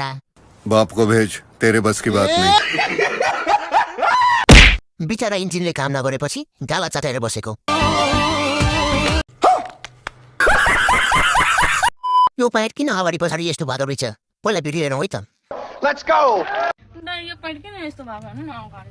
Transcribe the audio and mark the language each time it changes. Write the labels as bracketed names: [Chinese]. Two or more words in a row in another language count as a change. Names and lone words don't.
[Hindi] बाप को भेज तेरे बस की बात नहीं [Nepali] बिचारा इन्जिनले काम नगरेपछि गाला चाटेर बसेको यो प्यान्ट किन अगाडि पछाडि यस्तो भएको रहेछ पहिला भिडियो हेरौँ है त [English] let's go [Nepali] यो पैट किन यस्तो भएको हैन अगाडि